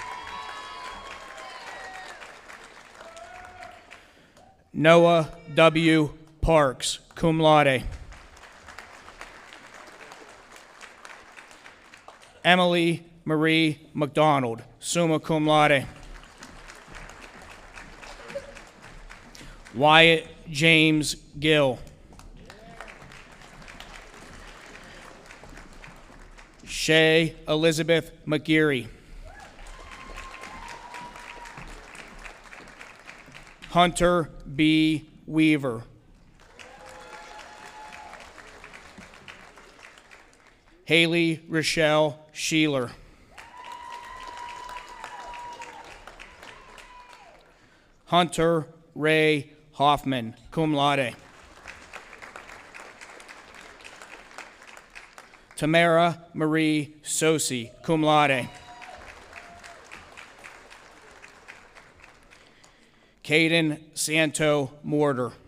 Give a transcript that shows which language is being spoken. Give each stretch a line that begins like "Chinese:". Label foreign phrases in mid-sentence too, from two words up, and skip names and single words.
English: Noah W. Parks,
Latin: cum laude.
English: Emily Marie McDonald,
Latin: summa cum laude.
English: Wyatt James Gill. Shay Elizabeth McGeary. Hunter B. Weaver. Haley Rochelle Sheeler. Hunter Ray Hoffman,
Latin: cum laude.
English: Tamara Marie Sosi,
Latin: cum laude.
English: Caden Santo Mortar.